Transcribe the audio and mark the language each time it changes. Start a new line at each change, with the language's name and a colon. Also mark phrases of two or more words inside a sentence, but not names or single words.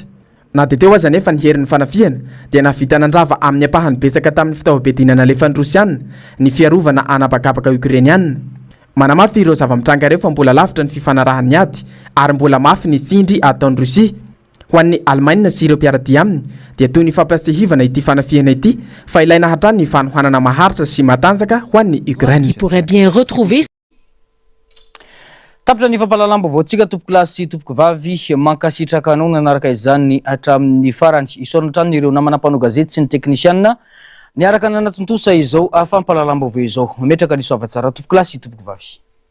Malagasy: Na dia teo aza nefa ny herin'ny fanafiana dia navita nandrava amin'ny apahany betsaka tamin'ny fitaovam-piadiana nalefan'ny Rosiana ny fiarovana anabakabaka Ukrainiana. Manamafy ireo zava-mitranga ireo fa mbola lavitra ny fifanarahany ady ary mbola mafy ny tsindry ataon'ny Rosia. Ho an'ny Allemagne sy ireo mpiaradia aminy dia toy ny fampiasehivana ity fanafiana ity fa ilaina hatrany ny fanohanana maharitra sy matanjaka ho an'ny Ukraine.
French: Pourrait bien retrouver
Malagasy: tapitra ny fampahalalam-baovao antsika tompoko lahy sy tompoko vavy mankasitraka anao nanaraka izany hatramin'ny farany isorana trano ireo namana mpanao gazety sy ny teknisianina niaraka nanatontosa izao fampahalalam-baovao izao metraka ny soavatsara tompoko lahy sy tompoko vavy.